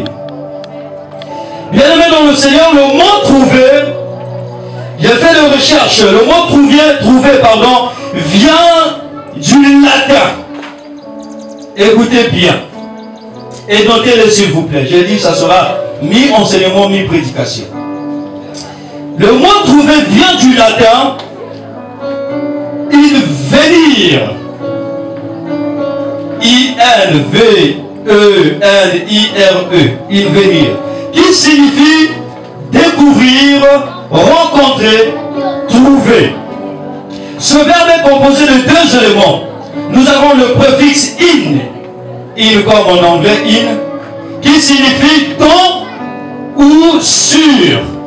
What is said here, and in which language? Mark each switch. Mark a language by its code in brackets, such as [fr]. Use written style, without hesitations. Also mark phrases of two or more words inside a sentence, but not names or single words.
[fr] Bien aimé dans le Seigneur, le mot trouver, j'ai fait des recherches, le mot trouver, vient du latin. Écoutez bien. Et notez-le s'il vous plaît. J'ai dit que ça sera mi-enseignement, mi-prédication. Le mot trouver vient du latin invenir. I-N-V-E-N-I-R-E. Invenir. Qui signifie découvrir, rencontrer, trouver. Ce verbe est composé de deux éléments. Nous avons le préfixe in comme en anglais in, qui signifie dans ou sur.